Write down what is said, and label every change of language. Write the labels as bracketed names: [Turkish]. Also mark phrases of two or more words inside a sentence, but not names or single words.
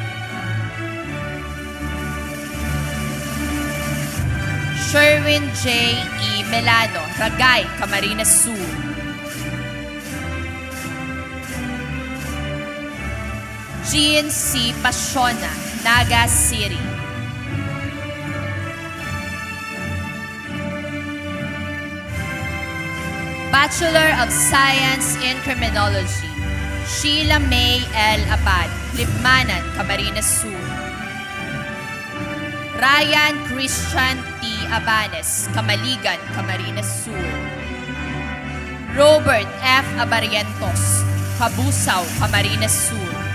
[English] Sherwin J. E. Melano, Ragay, Camarines Sur. Jean C. Pasiona, Naga City. Bachelor of Science in Criminology, Sheila May L. Abad, Libmanan, Camarines Sur. Ryan Christian T. Abanes, Kamaligan, Camarines Sur. Robert F. Abarientos, Cabusao, Camarines Sur.